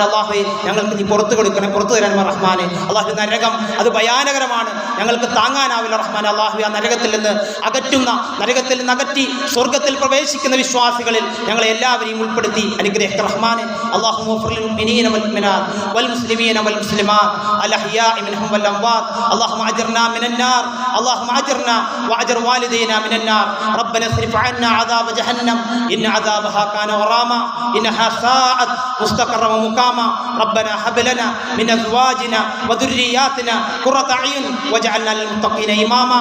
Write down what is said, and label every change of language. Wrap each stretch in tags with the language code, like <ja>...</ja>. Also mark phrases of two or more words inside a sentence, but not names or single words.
<ml>അല്ലാഹുവേ ഞങ്ങൾക്ക് നീ പുറത്തു തരണം റഹ്മാനെ. അല്ലാഹു നരകം അത് ഭയാനകരമാണ്, ഞങ്ങൾക്ക് താങ്ങാനാവില്ല റഹ്മാൻ. അല്ലാഹുവേ ആ നരകത്തിൽ നിന്ന് അകറ്റി സ്വർഗ്ഗത്തിൽ പ്രവേശിക്കുന്ന വിശ്വാസികളിൽ ഞങ്ങളെ എല്ലാവരെയും ഉൾപ്പെടുത്തി അനുഗ്രഹിക്കുക റഹ്മാനെ.</ml> <ar>الله اغفر للمؤمنين والمؤمنات والمسلمين والمسلمات الأحياء منهم والأموات. اللهم اجرنا من النار، اللهم اجرنا واجر والدينا من النار. ربنا اصرف عنا عذاب جهنم ان عذابها كان غراما انها ساءت مستقرا ومقاما. ربنا هب لنا من ازواجنا وذرياتنا قرة اعين واجعلنا للمتقين اماما.</ar>